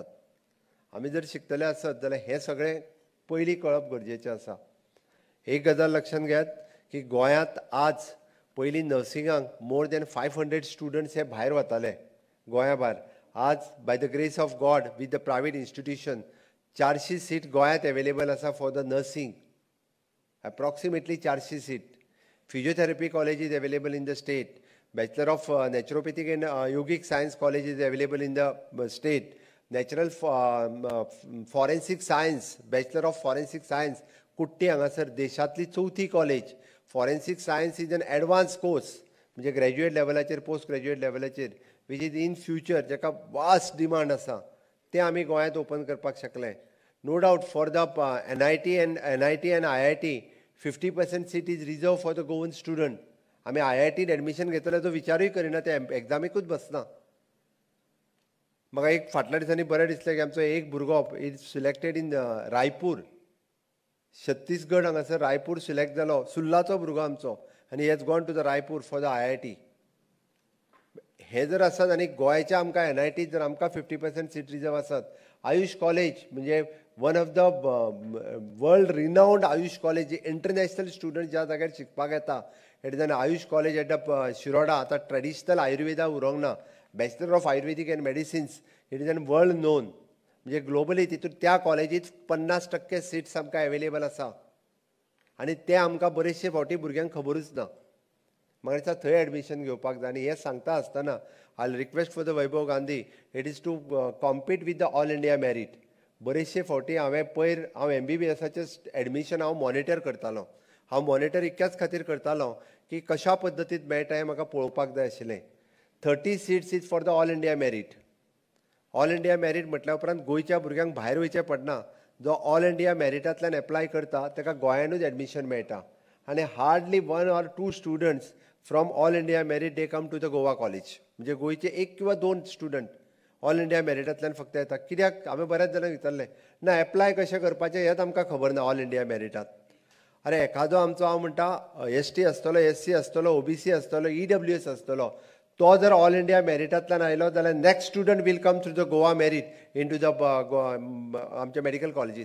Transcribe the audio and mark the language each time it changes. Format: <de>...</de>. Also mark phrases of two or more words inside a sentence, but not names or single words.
<kok>आमी जर शिकतले आसत जाल्यार हें सगळें पयलीं कळप गरजेचें आसा. एक गजाल लक्षांत घेयात की गोंयांत आज पयलीं नर्सिंगाक</kok> <en>more than 500 students</en> <kok>हे भायर वताले गोंया भायर.</kok> <en>आज by the grace of God with the private institution 400 seat गोंयांत एवेलेबल आसा for the nursing. approximately 400 seat. Physiotherapy college is available in the state. Bachelor of Naturopathic and Yogic Science college is available in the state. Natural Forensic Science, Bachelor of Forensic Science,</en> <kok>कुट्टी हांगासर देशांतली 4थी कॉलेज.</kok> <en>forensic science is an advance course,</en> <kok>म्हणजे ग्रॅज्युएट लेवलाचेर</kok> <en>post graduate</en> <kok>लेवलाचेर,</kok> <en>which is in future</en> <kok>जाका</kok> <en>vast demand</en> <kok>आसा, तें आमी गोंयांत ओपन करपाक शकले.</kok> <en>No doubt for the NIT and IIT 50% seat is reserve for the Goan student.</en> <kok>आमी IITत एडमिशन घेतले तो विचारूय करिना, ते एग्जामीकूच बसना. म्हाका एक फाटल्या दिसांनी बरें दिसलें की आमचो एक भुरगो</kok> <en>is selected in Raipur,</en> <kok>छत्तीसगड हांगासर रायपूर सिलेक्ट जालो, सुल्लाचो भुरगो आमचो, आनी</kok> <en>he has gone to the Raipur for the IIT.</en> <kok>हे जर आसत आनी गोंयच्या आमकां NIT जर आमकां 50% सीट रिजर्व आसत, आयुष कॉलेज म्हणजे</kok> <en>one of the world renowned Ayush college,</en> <kok>जे</kok> <en>international student</en> <kok>ज्या जाग्यार शिकपाक येता,</kok> <en>it is an Ayush college at the Shiroda.</en> <kok>आतां ट्रेडिशनल आयुर्वेदा उरोंक ना,</kok> <en>bachelor of Ayurvedic and medicines, it is an world known.</en> <kok>म्हणजे ग्लोबली तितून त्या कॉलेजीत 50% सीट्स आमकां अवेलेबल आसा, आनी ते आमकां बरेचशे फावटी भुरग्यांक खबरूच ना. म्हाका दिसता थंय एडमिशन घेवपाक जाय. आनी हें सांगता आसतना</kok> <en>I request for the Vaibhav Gandhi, it is to compete with the all India merit.</en> <kok>बरेचशे फावटी हांव MBBSाचें एडमिशन हांव मॉनिटर करतालो. हांव मॉनिटर इतक्याच खातीर करतालो की कशा पद्दतीन मेळटा हें म्हाका पळोवपाक जाय आशिल्लें.</kok> <en>30 seats is for the all India merit. all India merit</en> <kok>म्हटल्या उपरांत गोंयच्या भुरग्यांक भायर वयचें पडना. जो ऑल इंडिया मेरिटांतल्यान एप्लाय करता ताका गोंयानूच एडमिशन मेळटा.</kok> <en>आनी hardly 1 or 2 students from all India merit they come to the Goa college.</en> <kok>म्हणजे गोंयचे 1 किंवा 2 स्टुडंट ऑल इंडिया मेरिटांतल्यान फक्त येता. कित्याक हांवें बऱ्याच जाणांक विचारलें, ना एप्लाय कशें करपाचें हेंच आमकां खबर ना ऑल इंडिया मेरिटांत. अरे एखादो आमचो हांव म्हणटा ST आसतलो, SC आसतलो, OBC आसतलो, EWS आसतलो, तो जर ऑल इंडिया मेरिटांतल्यान आयलो जाल्यार</kok> <en>next student will come through the Goa merit in to the</en> <kok>आमच्या मेडिकल कॉलेजीत.</kok>